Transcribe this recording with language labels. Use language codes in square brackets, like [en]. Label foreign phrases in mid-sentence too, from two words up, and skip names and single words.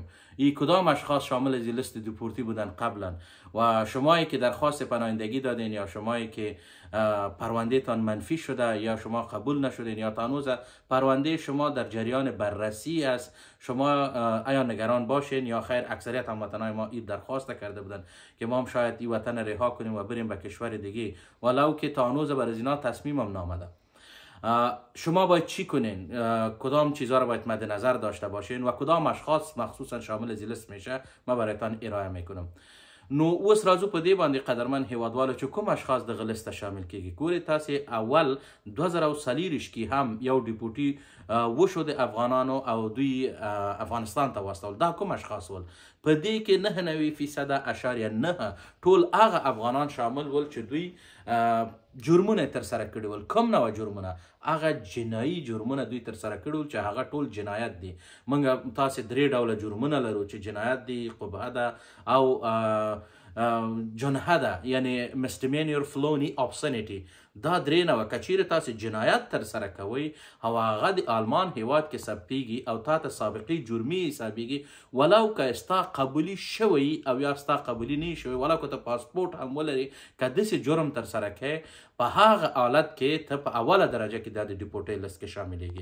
[fa] این کدام اشخاص شامل از این لیست دیپورتی بودن قبلا و شمایی که درخواست پناهندگی دادین یا شمایی که پرونده تان منفی شده یا شما قبول نشدین یا تانوز پرونده شما در جریان بررسی است شما آیا نگران باشین یا خیر اکثریت هموطنان ما این درخواست کرده بودن که ما هم شاید این وطن رها کنیم و بریم به کشور دیگه ولو که تانوز بر از اینا تصمیم هم نامده. شما باید چی کنین؟ کدام چیزها رو باید مد نظر داشته باشین و کدام اشخاص مخصوصا شامل از لیست میشه ما برایتان ارائه میکنم. [ps] نو اوس راځو په دې باندې قدرمن هیوادوالو چې کوم اشخاص دغه لیست شامل کیږي. ګورئ تاسې اول 2040 کې هم یو ډیپورټي وشو د افغانانو او دوی افغانستان ته واستول. دا کوم اشخاص ول؟ په دې کې 99.9 ټول هغه افغانان شامل ول چې دوی جرمونه تر سره کړي ول. کوم نوع جرمونه؟ هغه جنایي جرمونه دوی تر سره کړي ول چې هغه ټول جنایت دي. موږ تاسې درې ډوله جرمونه لرو چې جنایت دي، قبحه ده او جنحه ده، [en] یعنی misdemeanor felony obscenity. [ps] دا درې نوع که چیرې تاسې جنایت تر سره کوئ او هغه د آلمان هیواد کې ثبتیږي او تا ته سابقې جرمي حسابیږي ولو که ستا قبولي شوی او یا ستا قبولي نه شوی ولو که ته پاسپورټ هم ولري که داسې جرم تر سره کوې په هغه حالت کې ته په اوله درجه کې دا د ډیپورټي لیست کې شاملېږي.